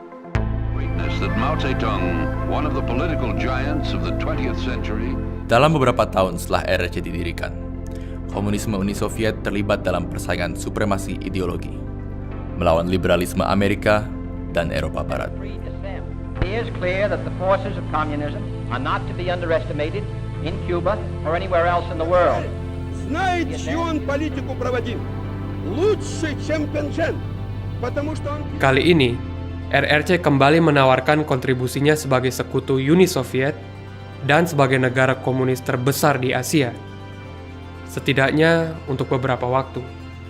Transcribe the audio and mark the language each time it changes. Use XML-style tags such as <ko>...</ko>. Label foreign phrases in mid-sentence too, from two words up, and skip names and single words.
<id>Dalam beberapa tahun setelah RRC didirikan, komunisme Uni Soviet terlibat dalam persaingan supremasi ideologi melawan liberalisme Amerika dan Eropa Barat.</id> <en>It is clear that the forces of communism are not to be underestimated in Cuba or anywhere else in the world.</en> <ru>Знает, чью он политику проводил. Лучше, чем Пенжен. Потому что он...</ru> <id>Kali ini, RRC kembali menawarkan kontribusinya sebagai sekutu Uni Soviet dan sebagai negara komunis terbesar di Asia, setidaknya untuk beberapa waktu.</id>